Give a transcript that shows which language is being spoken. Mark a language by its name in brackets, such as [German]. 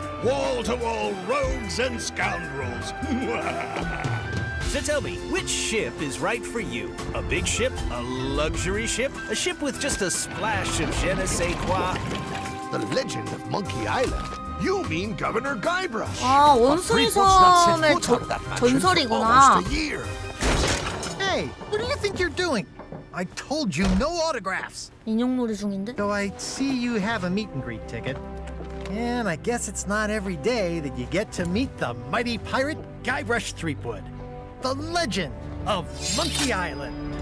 [English] Wall-to-wall rogues and scoundrels. So tell me, which ship is right for you? A big ship? A luxury ship? A ship with just a splash of je ne sais quoi? The legend of Monkey Island. You mean Governor Guybrush? [Korean] 아, 원숭이 섬의 전설이구나. [English] Almost a year. Hey, what do you think you're doing? I told you no autographs. [Korean] 인형놀이 중인데? [English] So I see you have a meet and greet ticket. And I guess it's not every day that you get to meet the mighty pirate Guybrush Threepwood, the legend of Monkey Island.